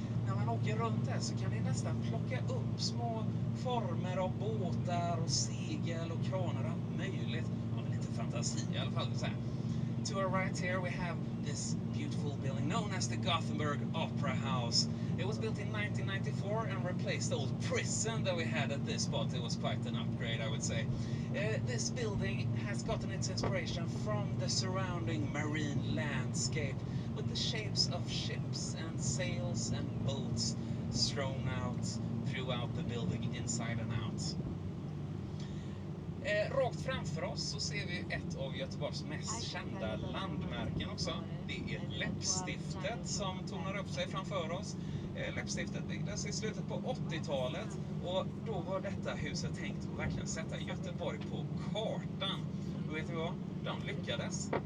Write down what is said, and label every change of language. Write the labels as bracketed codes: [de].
[sv] När man åker runt här så kan ni nästan plocka upp små former av båtar och segel och kranar och allt möjligt. Ja, med lite fantasi i alla fall. Så här. [en] To our right here we have this beautiful building known as the Gothenburg Opera House. It was built in 1994 and replaced the old prison that we had at this spot. It was quite an upgrade, I would say. This building has gotten its inspiration from the surrounding marine landscape, with the shapes of ships and sails and boats strewn out throughout the building inside and out. [sv] Rakt framför oss så ser vi ett av Göteborgs mest kända landmärken också. Det är läppstiftet som tonar upp sig framför oss. Läppstiftet byggdes i slutet på 80-talet och då var detta huset tänkt att verkligen sätta Göteborg på kartan. Och vet ni vad? De lyckades.